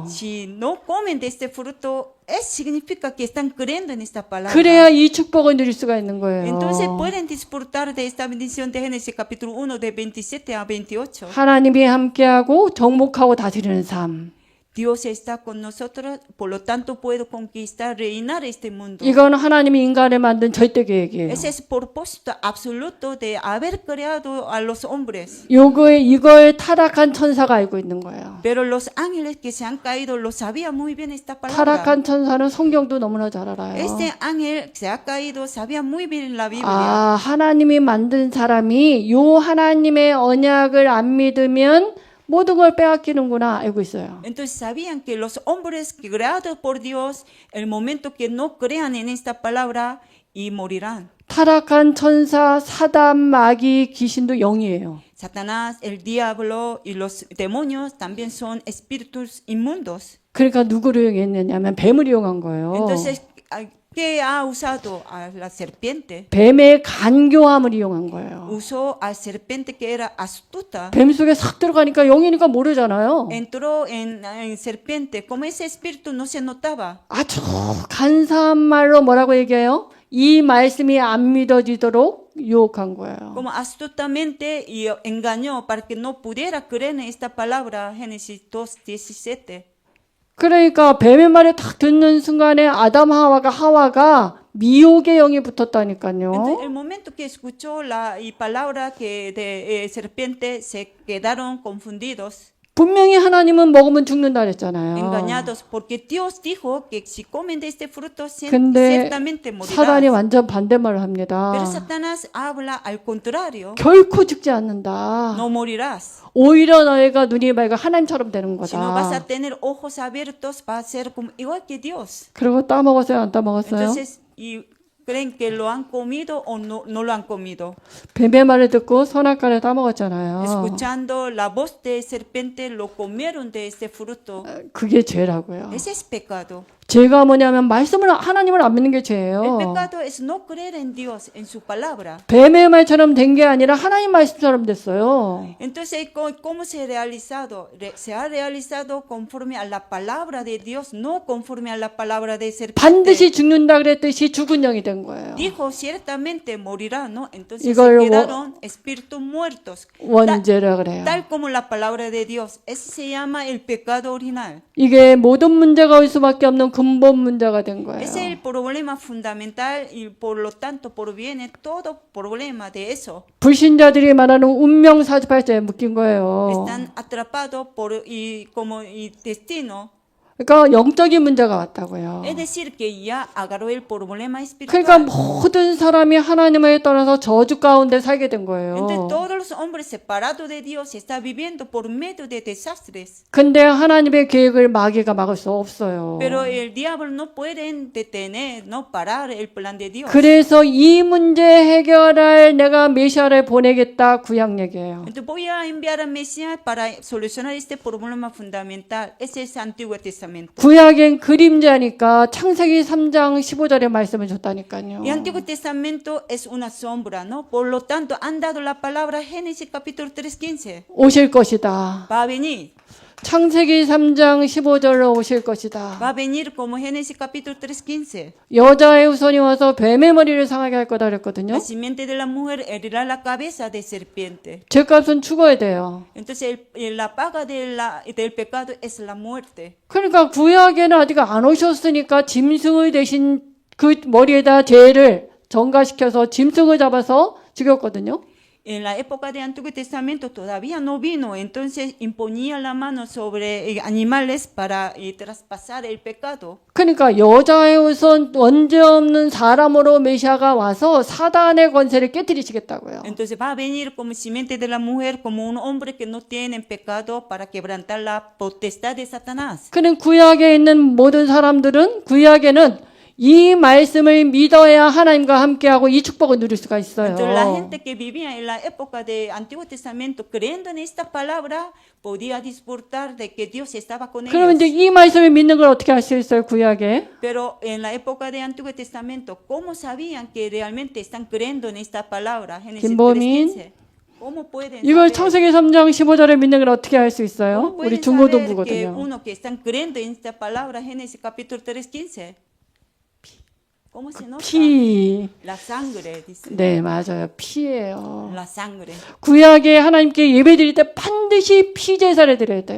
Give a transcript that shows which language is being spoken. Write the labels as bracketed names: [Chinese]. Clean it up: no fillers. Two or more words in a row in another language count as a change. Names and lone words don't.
[Spanish] Si no comen de este fruto, significa que están creyendo en esta palabra. [Korean] 그래야 이 축복을 누릴 수가 있는 거예요. [Spanish] Entonces pueden disfrutar de esta bendición de Génesis capítulo 1 de 27 a 28. [Korean] 하나님이 함께하고 정복하고 다스리는 삶. [Spanish] Dios está con nosotros, por lo tanto puedo conquistar, reinar este mundo. [Korean] 이건 하나님이 인간을 만든 절대 계획이에요. [Spanish] Ese es el propósito absoluto de haber creado a los hombres. [Korean] 이걸 타락한 천사가 알고 있는 거예요. [Spanish] Pero los ángeles que se han caído lo sabían muy bien esta palabra. [Korean] 타락한 천사는 성경도 너무나 잘 알아요. [Spanish] Este ángel que se ha caído sabía muy bien la Biblia. [Korean] 아, 하나님이 만든 사람이 요 하나님의 언약을 안 믿으면 모든 걸 빼앗기는구나 알고 있어요. [Spanish] Entonces sabían que los hombres creados por Dios, el momento que no crean en esta palabra, y morirán. [Korean] 타락한 천사, 사단, 마귀, 귀신도 영이에요. [Spanish] Satanás, el diablo y los demonios también son espíritus inmundos. [Korean] 그러니까 누구를 이용했느냐면 뱀을 이용한 거예요. [Spanish] Entonces, ¿qué ha usado? A la serpiente. [Korean] 뱀의 간교함을 이용한 거예요. [Spanish] Usó a serpiente que era astuta. [Korean] 뱀 속에 싹 들어가니까 영이니까 모르잖아요. [Spanish] Entró en serpiente. Como ese espíritu no se notaba. [Korean] 아주 간사한 말로 뭐라고 얘기해요? 이 말씀이 안 믿어지도록 유혹한 거예요. [Spanish] Como astutamente y engañó para que no pudiera creer en esta palabra. Génesis 2:17. [Korean] 그러니까 뱀의 말을 딱 듣는 순간에 하와가 미혹의 영이 붙었다니까요. [Spanish] Entonces, el momento que escuchó la palabra que de serpiente, se quedaron confundidos, [Korean] 분명히 하나님은 먹으면 죽는다 그랬잖아요. [Spanish] engañados, porque Dios dijo que si comen de este fruto, [Korean] 근데 [Spanish] ciertamente [Korean] 사단이 [Spanish] morirán. [Korean] 완전 반대말을 합니다. [Spanish] Pero Satanás habla al contrario. [Korean] 결코 죽지 않는다. [Spanish] No morirás. [Korean] 오히려 너희가 눈이 밝아 하나님처럼 되는 [Spanish] Si no vas a [Korean] 거다. [Spanish] tener ojos abiertos, vas a ser como, igual que Dios. [Korean] 그리고 따먹었어요? 안 따먹었어요? [Spanish] Entonces, y creen que lo han comido o no lo han comido. [Korean] 뱀의 말을 듣고 선악과를 따먹었잖아요. [Spanish] Escuchando la voz de serpiente, lo comieron de este fruto. [Korean] 그게 죄라고요. [Spanish] Ese es pecado. [Korean] 죄가 뭐냐면 말씀을 하나님을 안 믿는 게 [Spanish] El [Korean] 죄예요. [Spanish] pecado es no creer en Dios, en su palabra. [Korean] 뱀의 말처럼 된 게 아니라 하나님 말씀처럼 됐어요. [Spanish] Entonces, ¿cómo se ha realizado? Se ha realizado conforme a la palabra de Dios, no conforme a la palabra de serpiente. [Korean] 반드시 죽는다 그랬듯이 죽은 영이 된 거예요. [Spanish] Dijo, ciertamente morirá, ¿no? Entonces [Korean] 이걸 [Spanish] se quedaron espíritus muertos. [Korean] 원죄라 그래요. [Spanish] Tal como la palabra de Dios. Ese se llama el pecado original. [Korean] 이게 모든 문제가 올 수밖에 없는 근본 문제가 된 거예요. [Spanish] Ese es el problema fundamental y por lo tanto proviene todo problema de eso. [Korean] 불신자들이 말하는 운명 사주팔자에 묶인 거예요. [Spanish] Están atrapados por y destino. [Korean] 그러니까 영적인 문제가 왔다고요. [Spanish] Es decir, que ya agarró el problema [Korean] 그러니까 [Spanish] espiritual. [Korean] 모든 사람이 하나님을 떠나서 저주 가운데 살게 된 거예요. [Spanish] Entonces todos los hombres separados de Dios están viviendo por medio de desastres. [Korean] 근데 하나님의 계획을 마귀가 막을 수 없어요. [Spanish] Pero el diablo no puede detener, no parar el plan de Dios. [Korean] 그래서 이 문제 해결할 내가 메시아를 보내겠다 구약 얘기예요. [Spanish] Entonces voy a enviar a Mesías para solucionar este problema fundamental. Ese es el Antiguo Testamento. [Korean] 구약엔 그림자니까 창세기 3장 15절의 말씀을 줬다니까요. [Spanish] El Antiguo Testamento es una sombra, ¿no? Por lo tanto, han dado la palabra Génesis capítulo 3:15. [Korean] 오실 것이다. [Spanish] Va a venir. [Korean] 창세기 3장 15절로 오실 것이다. [Spanish] Va a venir como Génesis capítulo 3:15. [Korean] 여자의 후손이 와서 뱀의 머리를 상하게 할 거다 그랬거든요. [Spanish] La simiente de la mujer herirá la cabeza de serpiente. [Korean] 죄값은 죽어야 돼요. [Spanish] Entonces, la paga del pecado es la muerte. [Korean] 그러니까 구약에는 아직 안 오셨으니까 짐승을 대신 그 머리에다 죄를 전가시켜서 짐승을 잡아서 죽였거든요. [Spanish] En la época del Antiguo Testamento todavía no vino, entonces imponía la mano sobre animales para traspasar el pecado. [Korean] 그러니까 여자의 후손 원죄 없는 사람으로 메시아가 와서 사단의 권세를 깨뜨리시겠다고요. [Spanish] Entonces va a venir como simiente de la mujer, como un hombre que no tiene pecado para quebrantar la potestad de Satanás. [Korean] 그는 구약에 있는 모든 사람들은 구약에는 이 말씀을 믿어야 하나님과 함께하고 이 축복을 누릴 수가 있어요. [Spanish] Entonces la gente que vivía en la época del Antiguo Testamento creyendo en esta palabra podía disfrutar de que Dios estaba con [Korean] 그러면 이제 [Spanish] ellos. [Korean] 이 말씀을 믿는 걸 어떻게 할 수 있어요, 구약에? [Spanish] Pero en la época del Antiguo Testamento, ¿cómo sabían que realmente están creyendo en esta palabra? Génesis 김보민. 3:15. ¿Cómo pueden [Korean] 이걸 [Spanish] saber? [Korean] 창세기 3장 15절에 믿는 걸 어떻게 할 수 있어요? [Spanish] ¿Cómo [Korean] 우리 [Spanish] pueden saber que [Korean] 중고등부거든요. [Spanish] uno que están creyendo en esta palabra, Génesis capítulo 3:15? ¿Cómo se nota? [Korean] 피. [Spanish] La sangre, dice. [Korean] 네, 맞아요. 피예요. [Spanish] La sangre. [Korean] 구약에 하나님께 예배드릴 때 반드시 피 제사를 드려야 돼요.